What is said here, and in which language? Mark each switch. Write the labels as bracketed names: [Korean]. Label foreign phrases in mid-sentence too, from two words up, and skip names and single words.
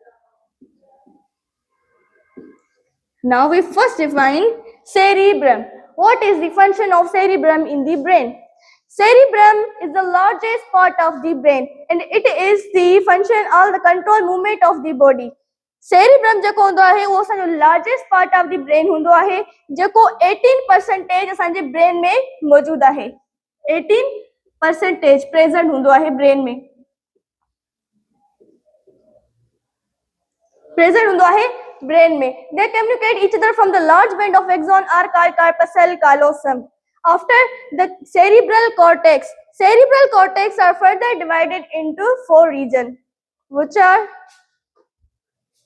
[English] Now we first define cerebrum. What is the function of cerebrum in the brain? Cerebrum is the largest part of the brain and it is the function or the control movement of the body. [Sindhi] Cerebrum जेको हूंदो आहे उहो असांजो [English] largest part of the brain [Sindhi] हूंदो आहे जेको 18% असांजे ब्रेन में मौजूद आहे. 18% प्रेजेंट हूंदो आहे ब्रेन में. [English] They communicate each other from the large band of axon are called corpuscle callosum. After the cerebral cortex are further divided into four regions, which are